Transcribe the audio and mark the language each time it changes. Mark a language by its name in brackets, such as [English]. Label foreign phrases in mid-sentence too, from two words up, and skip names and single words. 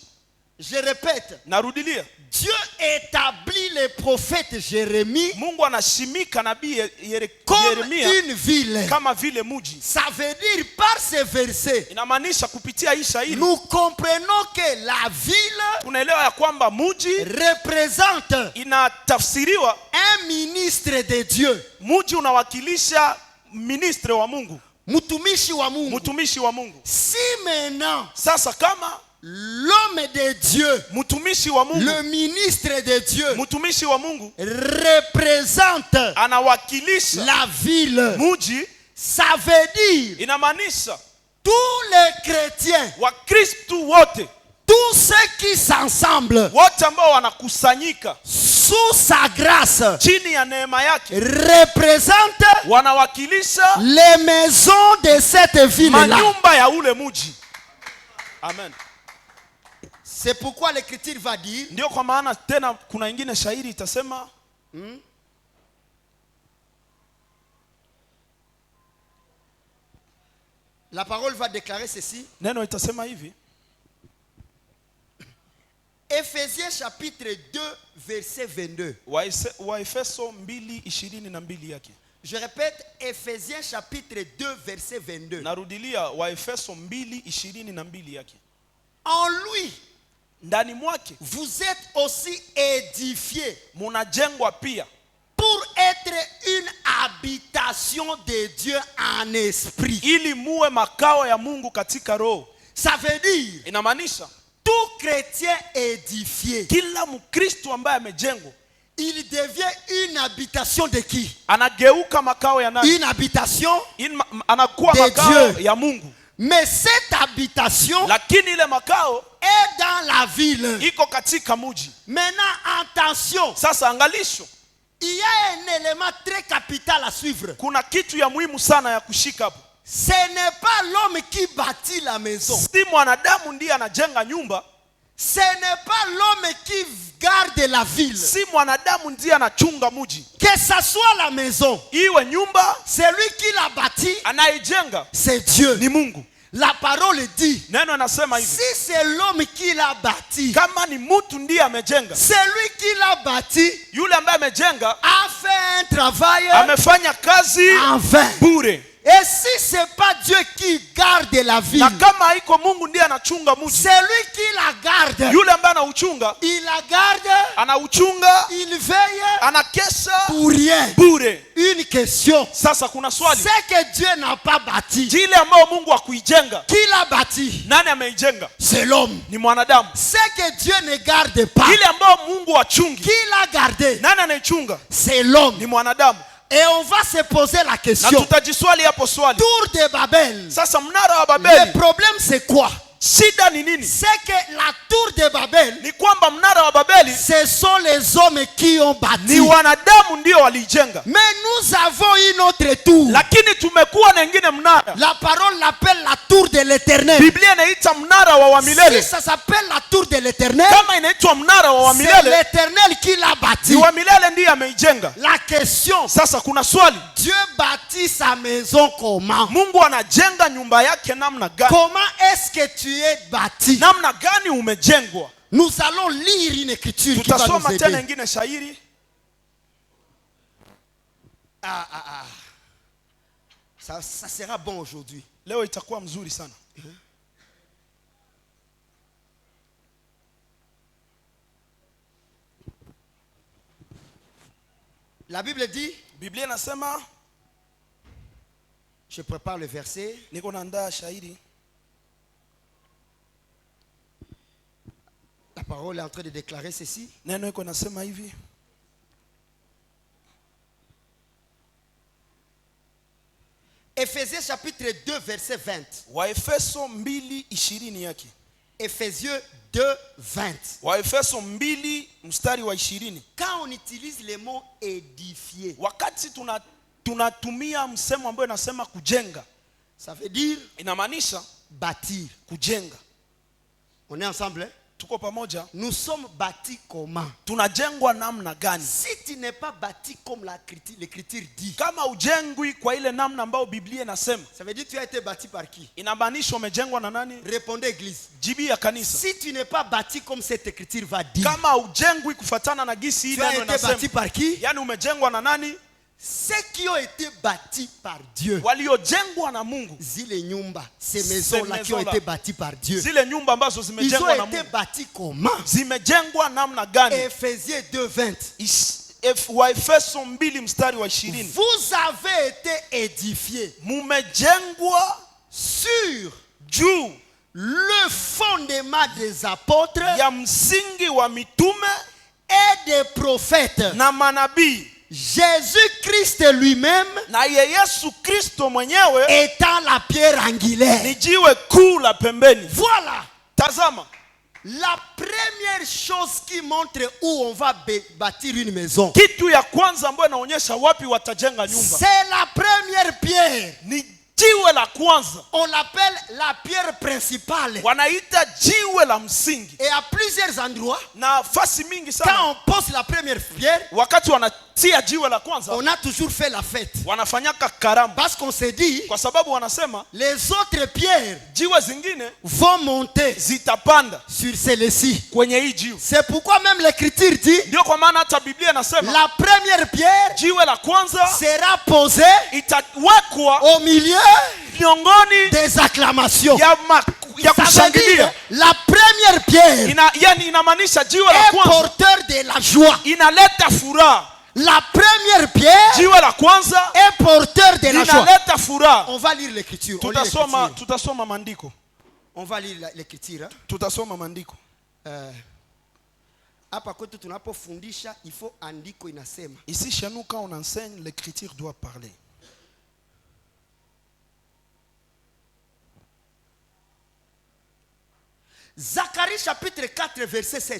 [French] Je répète, [Swahili] Narudilia. [French] Dieu établit le prophète Jérémie [Swahili] Mungu anasimika nabii [French] comme [Swahili] Yeremia [French] une ville. [Swahili] kama vile muji. [French] Ça veut dire par ces versets, [Swahili] Inamaanisha kupitia hii shairi [French] nous comprenons que la ville [Swahili] tunaelewa ya kwamba muji [French] représente [Swahili] inatafsiriwa, [French] un ministre de Dieu. [Swahili] muji unawakilisha ministre wa Mungu, Mutumishi wa Mungu. mtumishi wa Mungu. [French] Si maintenant [Swahili] Sasa kama [French] l'homme de Dieu, [Swahili] mtumishi wa Mungu, [French] le ministre de Dieu, [Swahili] mtumishi wa Mungu [French] représente [Swahili] anawakilisha [French] la ville, [Swahili] muji, [French] ça veut dire [Swahili] inamaanisha [French] tous les chrétiens, [Swahili] Wakristu wote, [French] tous ceux qui s'assemblent [Swahili] wote ambao wanakusanyika [French] sous sa grâce, [Swahili] chini ya neema yake [French] représentent [Swahili] wanawakilisha [French] les maisons de cette ville-là. [Swahili] manyumba ya ule muji. Amen. [French] C'est pourquoi l'écriture va dire, [Swahili] Ndio kwa maana tena kuna ingine shairi itasema [French] la parole va déclarer ceci. [Swahili] neno itasema hivi, [French] Éphésiens chapitre 2 verset 22. [Swahili] Waefeso 2:22 yake. [French] Je répète, Éphésiens chapitre 2 verset 22. [Swahili] Narudilia, Waefeso 2:22 yake. [French] En lui, [Swahili] Ndani mwake [French] vous êtes aussi édifiés [Swahili] munajengwa pia [French] pour être une habitation de Dieu en esprit. [Swahili] ili muwe makao ya Mungu katika roho. [French] Ça veut dire, [Swahili] Inamaanisha [French] tout chrétien édifié, [Swahili] kila Mkristo ambaye amejengwa [French] il devient une habitation de qui? [Swahili] anageuka makao ya nani? [French] Une habitation. [Swahili] Anakuwa [French] De [Swahili] makao [French] Dieu. [Swahili] ya Mungu. [French] Mais cette habitation [Swahili] Lakini ile makao [French] est dans la ville. [Swahili] iko katika muji. [French] Maintenant, attention, [Swahili] Sasa angalisho, [French] il y a un élément très capital à suivre. [Swahili] kuna kitu ya muhimu sana ya kushika hapo. [French] Ce n'est pas l'homme qui bâtit la maison. [Swahili] Si mwanadamu ndiye anajenga nyumba, [French] Ce n'est pas l'homme qui garde la ville. [Swahili] si mwanadamu ndiye anachunga muji. [French] Que ça soit la maison, [Swahili] Iwe nyumba, [French] celui qui l'a bâti, [Swahili] anayejenga [French] c'est Dieu. [Swahili] ni Mungu. [French] La parole dit, [Swahili] Neno anasema hivi, [French] si c'est l'homme qui l'a bâti, [Swahili] kama ni mtu ndiye amejenga, [French] celui qui l'a bâti [Swahili] yule ambaye amejenga [French] a fait un travail [Swahili] amefanya kazi [French] en vain. [Swahili] bure. [French] Et si c'est pas Dieu qui garde la ville, [Swahili] Na kama haiko Mungu ndiye anachunga muji, [French] celui qui la garde, [Swahili] yule ambaye anauchunga, [French] il la garde, [Swahili] anauchunga, [French] il veille [Swahili] anakesha [French] pour rien. [Swahili] bure. [French] Une question. [Swahili] Sasa kuna swali, [French] Ce que Dieu n'a pas bâti, [Swahili] kile ambayo Mungu hakuijenga, [French] qui l'a bâti? [Swahili] nani ameijenga? [French] C'est l'homme. [Swahili] Ni mwanadamu. [French] Ce que Dieu ne garde pas, [Swahili] Ile ambayo Mungu hachungi, [French] qui l'a gardé? [Swahili] nani anaichunga? [French] C'est l'homme. [Swahili] Ni mwanadamu. [French] Et on va se poser la [Swahili] Na [French] question. [Swahili] tutajiswali hapo swali. [French] Tour de Babel. [Swahili] Sasa mnara wa [French] Le [Swahili] Babeli, [French] problème c'est quoi? [Swahili] shida ni nini? [French] C'est que la tour de Babel, [Swahili] Ni kwamba mnara wa Babeli [French] ce sont les hommes qui ont [Swahili] ni [French] bâti. [Swahili] wanadamu ndio walijenga, [French] Mais nous avons une autre tour. [Swahili] lakini tumekuwa na ingine mnara. [French] La parole l'appelle la tour de l'éternel. [Swahili] Biblia inaita mnara wa [French] Si [Swahili] milele. [French] ça s'appelle la tour de l'éternel, [Swahili] Kama inaitwa mnara wa [French] c'est [Swahili] milele, [French] l'éternel qui l'a [Swahili] ni [French] bâti. [Swahili] wa milele ndiye ameijenga. [French] La question, [Swahili] Sasa kuna swali, [French] Dieu bâtit sa maison comment? [Swahili] Mungu anajenga nyumba yake namna gani? [French] Comment est-ce que tu es bâti? [Swahili] Namna gani umejengwa? [French] Nous allons lire une écriture qui va nous [Swahili] Tutasoma tena [French] aider. [Swahili] ingine shairi. [French] Ça sera bon aujourd'hui. [Swahili] Leo itakuwa mzuri sana. [French] La Bible dit, [Swahili] Biblia inasema, [French] je prépare le verset. [Swahili] niko naandaa shairi. [French] La parole est en train de déclarer ceci. [Swahili] Neno iko nasema hivi. [French] Éphésiens chapitre 2 verset 20. [Swahili] Waefeso 2:20 yake. [French] Éphésiens 2 20. [Swahili] Waefeso 2 mstari wa 20. [French] Quand on utilise le mot édifier, [Swahili] Wakati tunatumia msemo ambao inasema kujenga, [French] ça veut dire [Swahili] inamaanisha [French] bâtir. [Swahili] kujenga. [French] On est ensemble, hein? [Swahili] Tuko pamoja. [French] Nous sommes bâtis comment? [Swahili] Tunajengwa namna gani? [French] Si tu n'es pas bâti comme l'écriture dit, [Swahili] Kama ujengwi kwa ile namna ambayo Biblia inasema, [French] ça veut dire que tu as été bâti par qui? [Swahili] inamaanisha umejengwa na nani? [French] Répondez église. [Swahili] Jibi ya kanisa. [French] Si tu n'es pas bâti comme cette écriture va dire, [Swahili] Kama ujengwi kufatana na gisi [French] tu [Swahili] ile [French] as [Swahili] neno [French] été [Swahili] inasema, [French] bâti par qui? [Swahili] yani umejengwa na nani? [French] Ceux qui ont été bâtis par Dieu. [Swahili] Waliojengwa na Mungu. Zile nyumba, [French] ces maisons-là qui ont maisons-là. été bâties par Dieu. [Swahili] Zile nyumba ambazo [French] Ils [Swahili] zimejengwa na [French] ont été [Swahili] Mungu. [French] bâtis comment? [Swahili] Zimejengwa namna gani? [French] Éphésiens 2:20. [Swahili] Waefeso 2 mstari wa 20. [French] Vous avez été édifiés [Swahili] Mumejengwa [French] sur [Swahili] juu [French] le fondement des apôtres [Swahili] ya msingi wa mitume [French] et des prophètes. [Swahili] na manabii. [French] Jésus-Christ lui-même [Swahili] Na Yesu Kristo mwenyewe [French] étant la pierre angulaire. [Swahili] ni jiwe kuu la pembeni. [French] Voilà [Swahili] Tazama, [French] la première chose qui montre où on va bâtir une maison. [Swahili] kitu ya kwanza ambayo inaonyesha wapi watajenga nyumba [French] C'est la première pierre. [Swahili] ni jiwe la kwanza. [French] On l'appelle la pierre principale. [Swahili] Wanaita jiwe la msingi. [French] Et à plusieurs endroits, [Swahili] Na fasi mingi sana [French] quand on pose la première pierre, [Swahili] wakati wanatia jiwe la kwanza [French] on a toujours fait la fête. [Swahili] wanafanyaka karamu, [French] Parce qu'on s'est dit, [Swahili] kwa sababu wanasema [French] les autres pierres [Swahili] jiwe zingine [French] vont monter [Swahili] zitapanda [French] sur celles-ci. [Swahili] kwenye hii jiwe. [French] C'est pourquoi même l'écriture dit, [Swahili] Ndio kwa maana hata Biblia inasema [French] la première pierre [Swahili] jiwe la kwanza [French] sera posée [Swahili] itawekwa [French] au milieu [Swahili] miongoni [French] des acclamations. [Swahili] ya [French] Ça veut [Swahili] kushangilia. [French] dire, la première pierre [Swahili] Yani inamaanisha jiwe la [French] est [Swahili] kwanza [French] porteur de la joie. [Swahili] inaleta furaha. [French] La première pierre [Swahili] Jiwe la kwanza [French] est porteur de la joie. [Swahili] inaleta furaha. [French] On va lire l'écriture. On lit l'écriture. [Swahili] Tutasoma maandiko. [French] On va lire l'écriture. Hein? [Swahili] Tutasoma maandiko. Hapa kwetu tunapofundisha [French] il faut [Swahili] andiko inasema. [French] Ici chez nous quand on enseigne, l'écriture doit parler. Zacharie chapitre 4 verset 7.